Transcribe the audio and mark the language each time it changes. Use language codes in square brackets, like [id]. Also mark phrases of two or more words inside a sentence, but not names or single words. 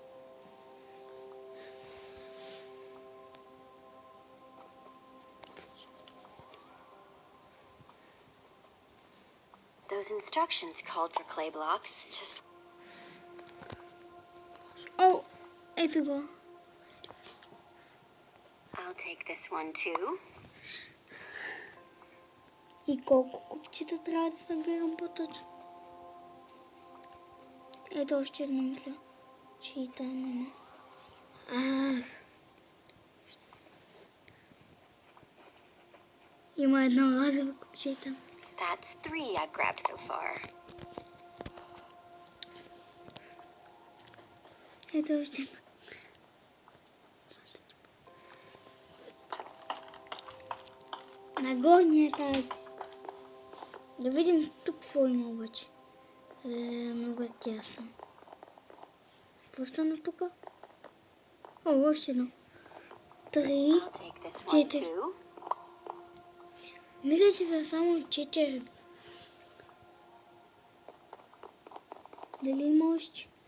[en] Those instructions called for clay blocks, just... [tl] Oh, ito ko. [en] I'll take this one too. [bg] И колко купчета трябва да набирам по-точно? Ето още едно мисля, че и там има. Има едно розово купче там. [en] That's 3 I've grabbed so far. [bg] Ето още едно. На горния етаж. Да видим тук какво има обаче. Много тясно. Какво стана тук? О, още едно. 3, [en] I'll take this one 4. too. [bg] Мисля, че са само 4. Дали има още?